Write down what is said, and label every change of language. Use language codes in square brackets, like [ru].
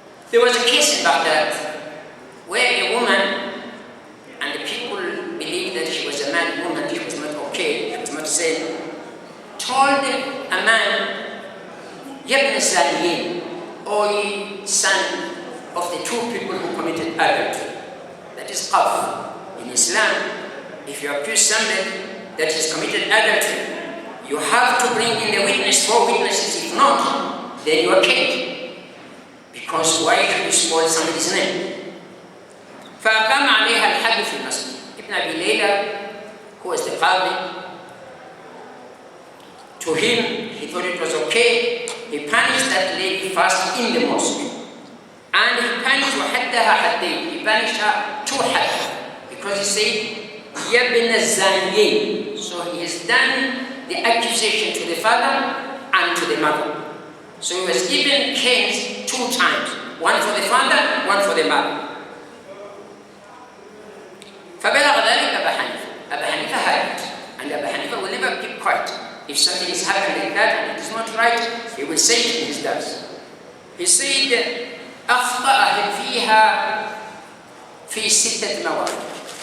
[en] There was a case in Baghdad where a woman, and the people believed that she was a mad woman, she was not okay, she was not sane, told a man, Yabn Zaliyin, O ye son of the two people who committed adultery. That is qaf. In Islam, if you accuse somebody that has committed adultery, you have to bring in the witness, 4 witnesses. If not, then you are killed. Because why should you spoil somebody's name? [ar] فأقام عليها الحد في المسجد. [en] Ibn Abi Layla, who was the qadi, to him, he thought it was okay. He punished that lady first in the mosque. And he punished [ar] وحدها حدين. [en] He punished her 2 hadd. Because he said, [ar] يَبْنَ الزَّانِيِّينَ. [en] So he has done the accusation to the father and to the mother. So he was given canes 2 times. One for the father, one for the mother. [ar] فبلغ ذلك أبا حنيفة. [en] Abu Hanifa had it. And Abu Hanifa will never keep quiet. If something is happening like that and it is not right, he will say it in his dars. He said, [ar] أخطأ فيها في 6 مواقف.